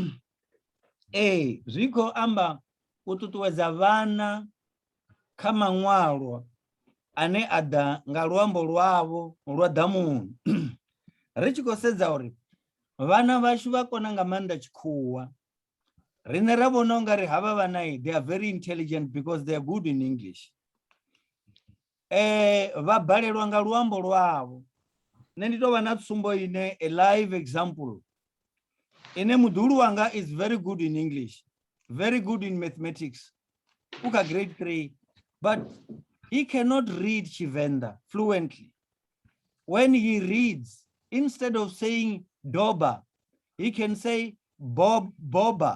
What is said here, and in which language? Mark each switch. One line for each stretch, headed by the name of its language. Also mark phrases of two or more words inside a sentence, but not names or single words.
Venda: Zwi khou amba u ṱuṱuwedza vhana kha manwalo ane a ḓa nga luambo lwavho lwa ḓamuni. Ri tshi khou sedza uri vhana vhashu vha kona nga maanḓa tshikhuwa. Rine ra vona ungari hava vana,
English: they are very intelligent because they are good in English.
Venda: Va balelwa nga luambo lwavo. Nṋe ndi tovha na tsumbo ine
English: a live example.
Venda: Ine muḓulu wanga
English: is very good in English, very good in mathematics. Uka grade 3, but he cannot read Tshivenda fluently. When he reads, instead of saying doba, he can say boba.